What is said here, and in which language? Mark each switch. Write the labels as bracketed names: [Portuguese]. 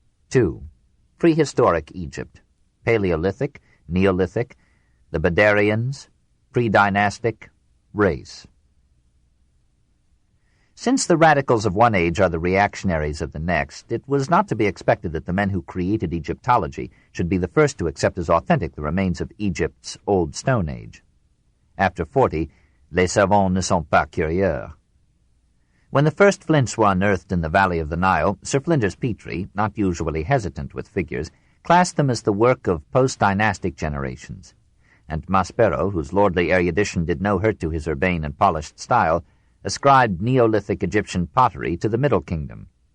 [English] 2. Prehistoric Egypt, Paleolithic, Neolithic, the Badarians, Pre-dynastic, race. Since the radicals of one age are the reactionaries of the next, it was not to be expected that the men who created Egyptology should be the first to accept as authentic the remains of Egypt's Old Stone Age. After 40, [French] les savants ne sont pas curieux. [English] When the first flints were unearthed in the valley of the Nile, Sir Flinders Petrie, not usually hesitant with figures, classed them as the work of post-dynastic generations. And Maspero, whose lordly erudition did no hurt to his urbane and polished style, ascribed Neolithic Egyptian pottery to the Middle Kingdom.